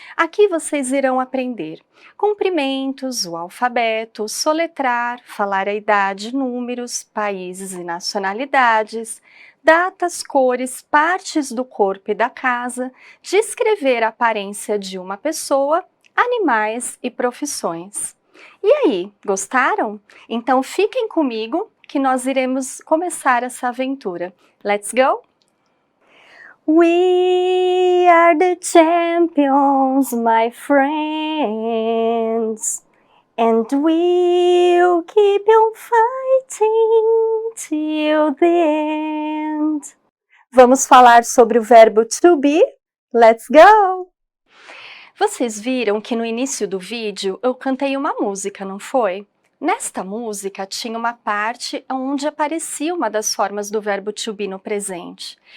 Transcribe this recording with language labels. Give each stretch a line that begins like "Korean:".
Portuguese: Aqui vocês irão aprender cumprimentos, o alfabeto, soletrar, falar a idade, números, países e nacionalidades, datas, cores, partes do corpo e da casa, descrever a aparência de uma pessoa, animais e profissões. E aí, gostaram? Então fiquem comigo que nós iremos começar essa aventura.
English: Let's go? We are the champions, my friends, and we'll keep on fighting till the end.
Portuguese: Vamos falar sobre o verbo to be?
English: Let's go!
Portuguese: Vocês viram que no início do vídeo eu cantei uma música, não foi? Nesta música tinha uma parte onde aparecia uma das formas do verbo to be no presente.